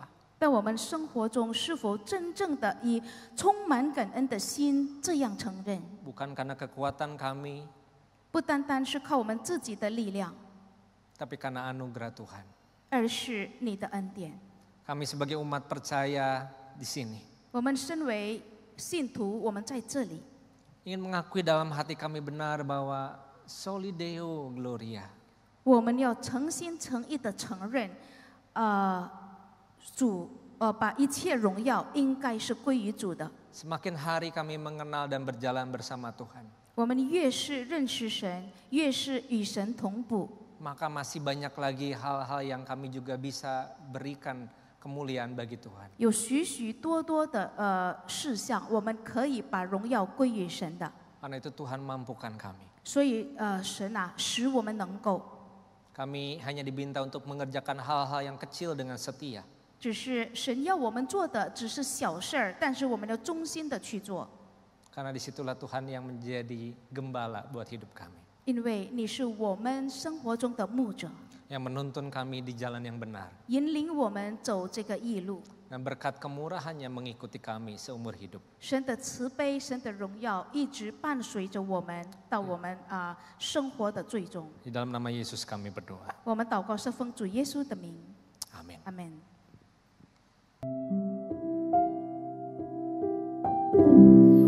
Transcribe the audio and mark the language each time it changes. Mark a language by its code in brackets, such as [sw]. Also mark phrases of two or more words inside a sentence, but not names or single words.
[zh] 在我们生活中，是否真正的以充满感恩的心这样承认？ [id] Bukan karena kekuatan kami, [zh] 不单单是靠我们自己的力量， [id] tapi karena anugerah Tuhan. [zh] 而是你的恩典。 [id] Kami sebagai umat percaya di sini [zh] 我们身为信徒，我们在这里 [id] ingin mengakui dalam hati kami benar bahwa [la] Soli Deo Gloria. [zh] 我们要诚心诚意的承认，主把一切荣耀应该是归于主的。 [id] Semakin hari kami mengenal dan berjalan bersama Tuhan, [zh] 我们越是认识神，越是与神同步， [id] maka masih banyak lagi hal-hal yang kami juga bisa berikan kemuliaan bagi Tuhan. [zh] 有许许多多的事项，我们可以把荣耀归于神的。 [id] Karena itu Tuhan mampukan kami. [zh] 所以神啊，使我们能够， [id] Kami hanya diminta untuk mengerjakan hal-hal yang kecil dengan setia. [zh] 只是神要我们做的只是小事儿，但是我们要忠心的去做， [id] Karena disitulah Tuhan yang menjadi gembala buat hidup kami. [zh] 因为你是我们生活中的牧者， [id] Yang menuntun kami di jalan yang benar. [zh] 引领我们走这个义路。 [id] Dan berkat kemurahannya mengikuti kami seumur hidup. [zh] 神的慈悲、神的荣耀一直伴随着我们到我们生活的最终。 [id] Di dalam nama Yesus kami berdoa. [zh] 我们祷告是奉主耶稣的名， [id] Amin. [zh] 阿门。